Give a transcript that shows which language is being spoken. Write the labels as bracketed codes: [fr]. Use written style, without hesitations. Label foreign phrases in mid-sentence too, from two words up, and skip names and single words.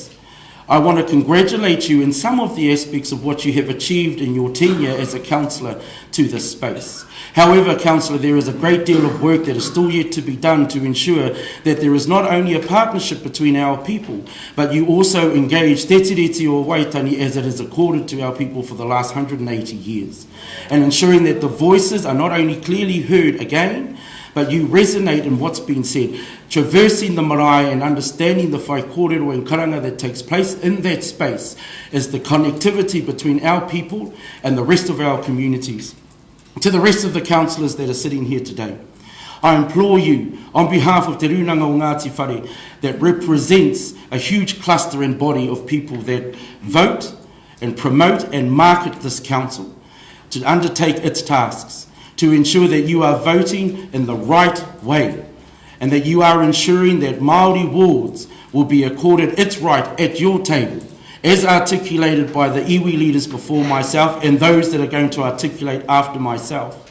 [en] I want to congratulate you in some of the aspects of what you have achieved in your tenure as a councillor to this space. However, councillor, there is a great deal of work that is still yet to be done to ensure that there is not only a partnership between our people, but you also engage te tiriti o Waitani as it is accorded to our people for the last 180 years, and ensuring that the voices are not only clearly heard again, but you resonate in what's been said, traversing the marae and understanding the [mi] whai kōrero [en] and karanga that takes place in that space is the connectivity between our people and the rest of our communities. To the rest of the councillors that are sitting here today, I implore you, on behalf of Te Runanga o Ngāti Whare, that represents a huge cluster and body of people that vote and promote and market this council, to undertake its tasks, to ensure that you are voting in the right way and that you are ensuring that Māori Wards will be accorded its right at your table, as articulated by the iwi leaders before myself and those that are going to articulate after myself.